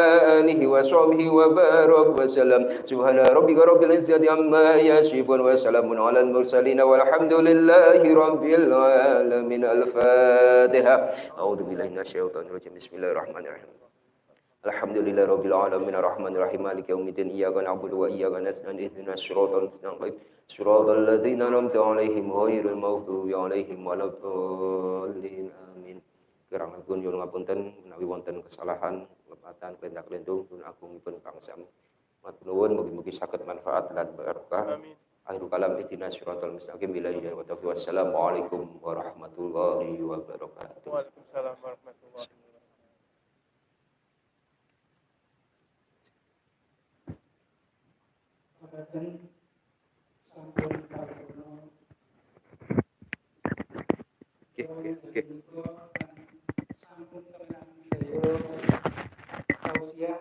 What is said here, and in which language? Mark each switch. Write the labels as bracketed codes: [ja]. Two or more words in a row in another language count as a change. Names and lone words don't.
[ar] آله وصحبه وبارك وسلم سبحان ربك رب العزة عما يصفون وسلام على المرسلين والحمد لله رب العالمين الفاتحة أعوذ بالله من الشيطان الرجيم بسم الله الرحمن الرحيم الحمد لله رب العالمين الرحمن الرحيم مالك يوم الدين إياك نعبد وإياك نستعين اهدنا الصراط المستقيم صراط الذين أنعمت عليهم غير المغضوب عليهم ولا الضالين آمين. [jv] Kirangipun nyuwun ngapunten menawi wonten kesalahan lepatan kelendak-lentung dun agungipun Kang Sam. Matur nuwun mugi-mugi saged manfaat lan barokah. Amin. [ar] آخر الكلام اهدنا الصراط المستقيم إلى الهداية والتوفيق. والسلام عليكم ورحمة الله وبركاته. وعليكم السلام ورحمة الله وبركاته. [jv] Makaten sampun paripurna. Oke. Sampun temenan sedaya tausiah.